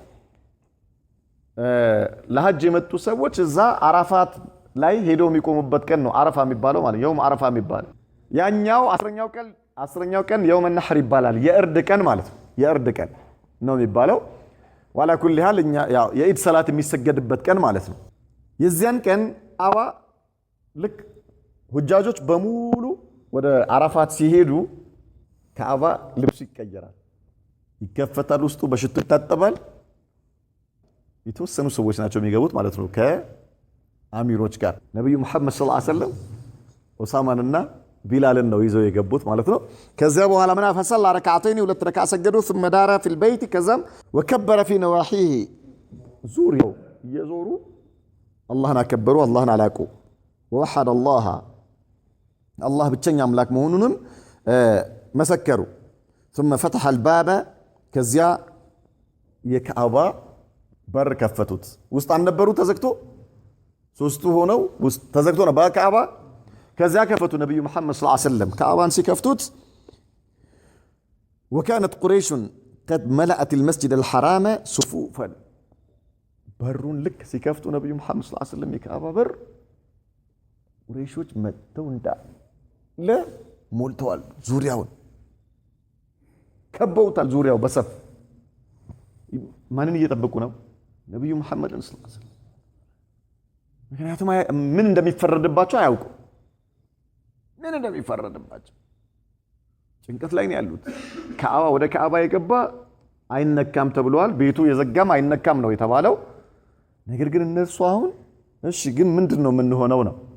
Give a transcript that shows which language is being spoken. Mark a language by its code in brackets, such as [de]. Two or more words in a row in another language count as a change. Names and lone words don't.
[am] ለሐጅ የመጡ ሰዎች እዛ አረፋት ላይ ሄደው የሚቆሙበት ቀን ነው አረፋ የሚባለው ማለት የውም አረፋ የሚባለው ያኛው 10ኛው ቀን የውም النحر ይባላል የእርድ ቀን ማለት ነው የእርድ ቀን ነው የሚባለው [ar] وعلى كل حال [am] ያው የኢድ ሰላት የሚሰገድበት ቀን ማለት ነው የዚያን ቀን አዋ ልክ ሁጃጆች በሙሉ ወደ አረፋት ሲሄዱ ካዕባ ልብስ ይቀየራል ይከፈታል ውስጡ በሽቶ ይታጠባል የተወሰኑ ሰዎች ናቸው የሚገቡት ማለት ነው ከአሚሮች ጋር ነብዩ መሐመድ [ar] صلى الله عليه وسلم [am] ኡሳማንና ቢላልን ነው ይዘው የገቡት ማለት ነው ከዚያ በኋላ ምና [ar] فصلى ركعتين [am] 2 ረካዓ ሰገዱ [ar] ثم دار في البيت كذا وكبر في نواحيه [am] ዙሪያው እየዞሩ አላህን አከበሩ አላህን አላቁ [ar] ووحد الله [am] ብቸኛ አምላክ መሆኑንም መሰከሩ [ar] ثم فتح الباب [am] ከዚያ የካዕባ በር ከፈቱት ውስጥ አንነበሩ ተዘግቶ ሶስቱ ሆነው ውስጥ ተዘግቶ ነው በካዕባ ከዚያ ከፈቱ ነብዩ መሐመድ [ar] صلى الله عليه وسلم [am] ካዕባን ሲከፍቱት [ar] وكانت قريش قد ملأت المسجد الحرام صفوفا [am] በሩን ልክ ሲከፍቱ ነብዩ መሐመድ [ar] صلى الله عليه وسلم [am] የካዕባ በር ቁረይሾች መጥተው ሞልተዋል ዙሪያውን ከበውታል ዙሪያው በሰፍ ማንን እየጠበቁ ነው ነብዩ መሐመድን [ar] صلى الله عليه وسلم [am] ምክንያቱም ምን እንደሚፈረድባቸው አያውቁ ምን እንደሚፈረድባቸው ጭንቀት ላይ ነው ያሉት ካዕባ ወደ ካዕባ የገባ አይነካም ተብሏል ቤቱ የዘጋም አይነካም ነው የተባለው ነገር ግን እነሱ አሁን እሺ ግን ምንድነው ምን ሆነው ነው